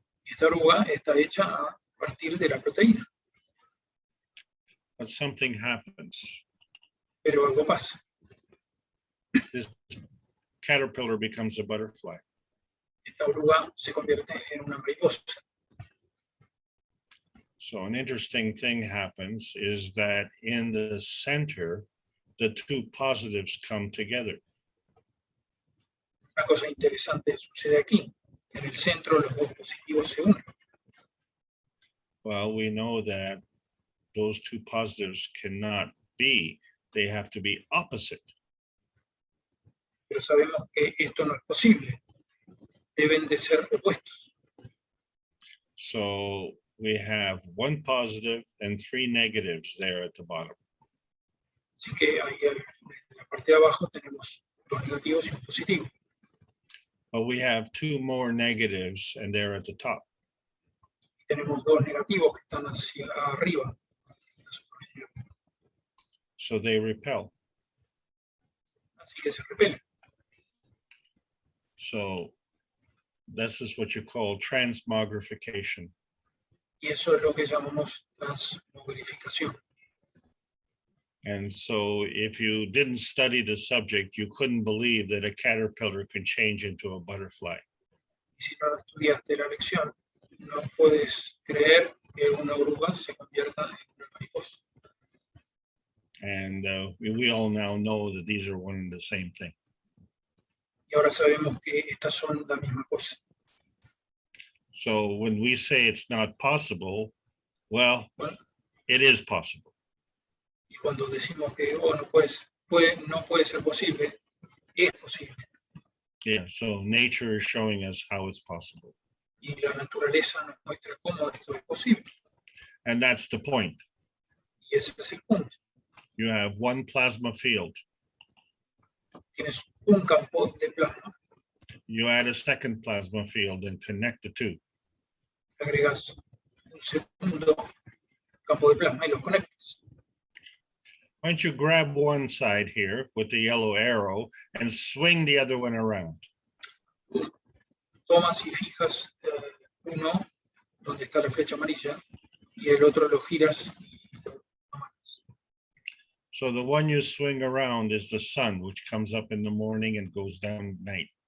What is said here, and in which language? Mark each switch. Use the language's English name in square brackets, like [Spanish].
[Spanish] Esta oruga está hecha a partir de la proteína, [English] But something happens. [Spanish] pero algo pasa. [English] This caterpillar becomes a butterfly. [Spanish] Esta oruga se convierte en una mariposa. [English] So an interesting thing happens is that in the center, the 2 positives come together. [Spanish] Una cosa interesante sucede aquí. En el centro los 2 positivos se unen. [English] Well, we know that those 2 positives cannot be, they have to be opposite. [Spanish] Pero sabemos que esto no es posible. Deben de ser opuestos. [English] So we have 1 positive and 3 negatives there at the bottom. [Spanish] Así que ahí en la parte de abajo tenemos 2 negativos y un positivo. [English] But we have 2 more negatives and they're at the top. [Spanish] Tenemos 2 negativos que están hacia arriba. [English] So they repel. [Spanish] Así que se repelen. [English] So this is what you call transmogrification. [Spanish] Y eso es lo que llamamos transmogrificación. [English] And so if you didn't study the subject, you couldn't believe that a caterpillar could change into a butterfly. [Spanish] Y si no estudiaste la lección, no puedes creer que una oruga se convierta en una mariposa. [English] And we all now know that these are one and the same thing. [Spanish] Y ahora sabemos que estas son la misma cosa. [English] So when we say it's not possible, well, [Spanish] Bueno, [English] it is possible. [Spanish] y cuando decimos que no puede ser posible, es posible. [English] Yeah, so nature is showing us how it's possible. [Spanish] Y la naturaleza nos muestra cómo esto es posible. [English] And that's the point. [Spanish] Y ese es el punto. [English] You have 1 plasma field. [Spanish] Tienes un campo de plasma, [English] You add a 2nd plasma field and connect the 2. [Spanish] agregas un segundo campo de plasma y los conectas. [English] Why don't you grab one side here with the yellow arrow and swing the other one around? [Spanish] Tomas y fijas uno donde está la flecha amarilla y el otro lo giras. [English] So the one you swing around is the sun, which comes up in the morning and goes down at night.